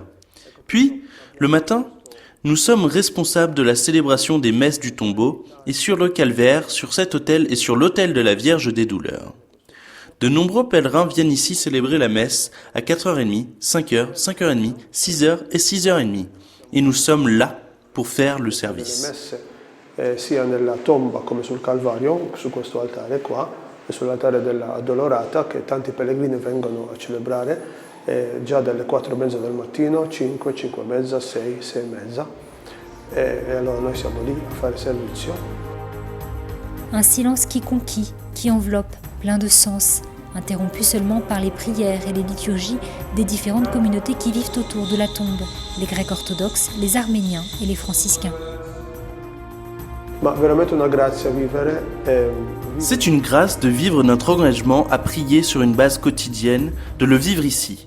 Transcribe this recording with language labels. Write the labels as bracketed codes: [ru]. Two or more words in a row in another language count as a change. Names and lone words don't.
[fr] Puis, le matin, nous sommes responsables de la célébration des messes du tombeau et sur le calvaire, sur cet autel et sur l'autel de la Vierge des Douleurs. De nombreux pèlerins viennent ici célébrer la messe à 4h30, 5h, 5h30, 6h et 6h30. Et nous sommes là pour faire le service. [it] Sia nella tomba come sul Calvario, su questo altare qua, e sull'altare della Addolorata, che tanti pellegrini vengono a celebrare già dalle 4:30 del mattino, 5, 5:30, 6, 6:30. E allora noi siamo lì a fare servizio. [fr] Un silence qui conquit, qui enveloppe, plein de sens, interrompu seulement par les prières et les liturgies des différentes communautés qui vivent autour de la tombe, les Grecs orthodoxes, les Arméniens et les franciscains. C'est une grâce de vivre notre engagement à prier sur une base quotidienne, de le vivre ici.